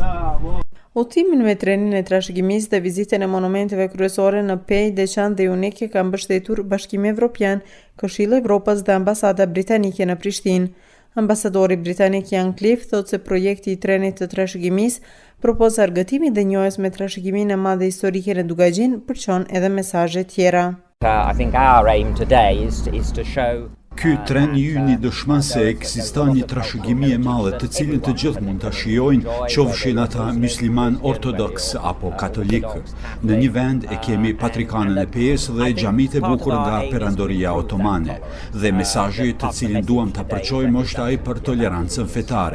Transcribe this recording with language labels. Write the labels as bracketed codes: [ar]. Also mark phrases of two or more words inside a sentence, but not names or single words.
[sq] Udhëtimin me trenin e trashëgimisë dhe vizitën e monumenteve kryesore në Pej, Deçan dhe Unike ka mbështetur Bashkimi Evropian, Këshilli i Evropës dhe Ambasada Britanike në Prishtinë. Ambasadori britanik Ian Cliff thotë se projekti i trenit të trashëgimisë propos argëtimit dhe njohjes me trashëgiminë e madhe historike në Dugagjin përçon edhe mesazhe tjera. [en] I think our aim today is to show [sq] Ky tren juni dëshmon se ekziston një trashëgimi e madhe të cilën të gjithë mund ta shijojnë, qofshin ata musliman ortodoks apo katolik. Në një vend e kemi patrikanën e Pejës dhe xhamitë e bukur nga perandoria otomane. Dhe mesazhi të cilin duam ta përçojmë është ai për tolerancën fetare.